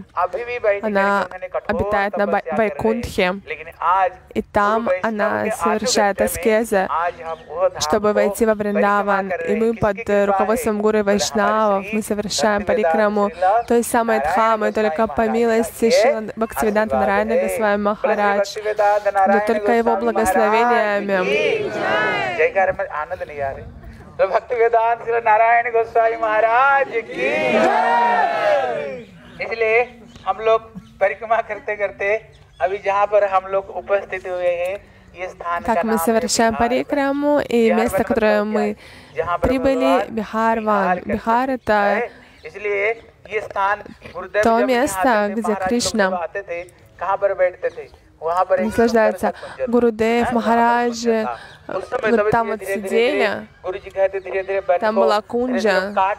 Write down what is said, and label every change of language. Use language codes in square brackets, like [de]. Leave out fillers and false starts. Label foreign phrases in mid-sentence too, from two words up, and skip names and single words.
[ru] Она обитает на Вайкунтхе, и там она совершает аскезы, чтобы войти во Вриндаван. И мы под руководством Гуру Вайшнавов мы совершаем парикраму той самой Дхамы, только по милости Шрила Бхактивиданта Нараяна Госвами Махарадж, но только его благословениями. [hi] तो भक्ति वेदांत श्री नारायण गोस्वामी महाराज की। इसलिए हम लोग परिक्रमा करते करते अभी जहाँ पर हम लोग उपस्थित हुए हैं, ये स्थान का नाम है। [ru] Так мы совершаем парикраму, и место, которое мы прибыли, Бихарван. Бихар — это то место, где Кришна наслаждается. Гурудев, Махарадж, вот там вот сидели, там была кунджа.